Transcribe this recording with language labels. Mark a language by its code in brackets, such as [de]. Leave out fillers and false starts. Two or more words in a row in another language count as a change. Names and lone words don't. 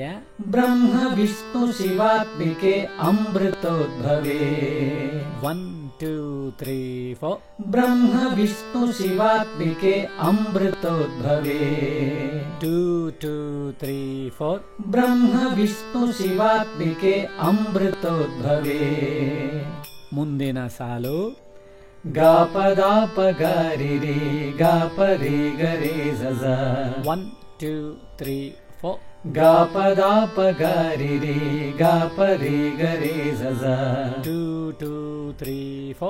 [sa] ಬ್ರಹ್ಮ ವಿಷ್ಣು ಶಿವಾತ್ಮಿಕೆ ಅಮೃತೋದ್ಭವೇ. 1 2 3 4 ಬ್ರಹ್ಮ ವಿಷ್ಣು ಶಿವಾತ್ಮಿಕೆ ಅಮೃತೋದ್ಭವೇ. 2 2 3 4 ಬ್ರಹ್ಮ ವಿಷ್ಣು ಶಿವಾತ್ಮಿಕೆ ಅಮೃತೋದ್ಭವೇ. [kn] ಮುಂದಿನ ಸಾಲು ಗ ಪದಾಪ ಗರಿ ರೇ ಗ ಪರಿ ಗರೆ ಝ. 1 2 3 4 ಗ ಪದಾಪ ಗರಿ ರೇ ಗ ಪರಿ ಗರೆ ಝ. 2 2 3 4